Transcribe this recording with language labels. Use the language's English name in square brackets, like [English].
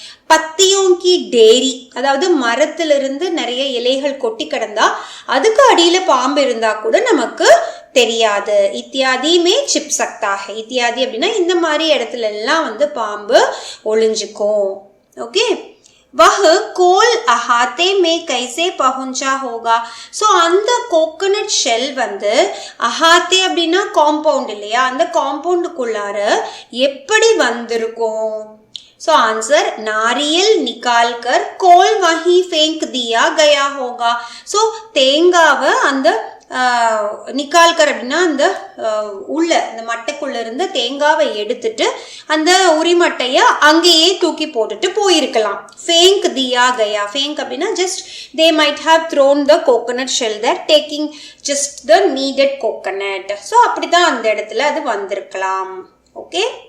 [Hindi] பத்தியோங்கி டேரி, [Tamil] அதாவது மரத்திலிருந்து நிறைய இலைகள் கொட்டி கிடந்தா அதுக்கு அடியில பாம்பு இருந்தா கூட நமக்கு தெரியாது. [Hindi] இத்தியாதி மே சிப் சக்தா ஹை. [Tamil] இத்தியாதி அப்படின்னா இந்த மாதிரி இடத்துல எல்லாம் வந்து பாம்பு ஒளிஞ்சுக்கும். [Hindi] ஓகே, वह कोल अहाते में कैसे पहुंचा होगा? [Tamil] ஸோ அந்த கோகனட் ஷெல் வந்து அஹாத்தே அப்படின்னா காம்பவுண்ட் இல்லையா, அந்த காம்பவுண்டுக்குள்ளார எப்படி வந்திருக்கும்? [English] so answer [Hindi] नारियल निकाल कर कोल वहीं फेंक दिया गया होगा. [Tamil] ஸோ தேங்காவை அந்த நிக்கால்கர் அப்படின்னா அந்த உள்ள இந்த மட்டைக்குள்ள இருந்த தேங்காவை எடுத்துட்டு அந்த உரிமட்டைய அங்கேயே தூக்கி போட்டுட்டு போயிருக்கலாம். [Hindi] ஃபேங்க் தியா கயா, [English] ஃபேங்க் அப்படின்னா just they might have thrown the coconut shell there taking just the needed coconut. [Tamil] So அப்படிதான் அந்த இடத்துல அது வந்திருக்கலாம். [English] okay,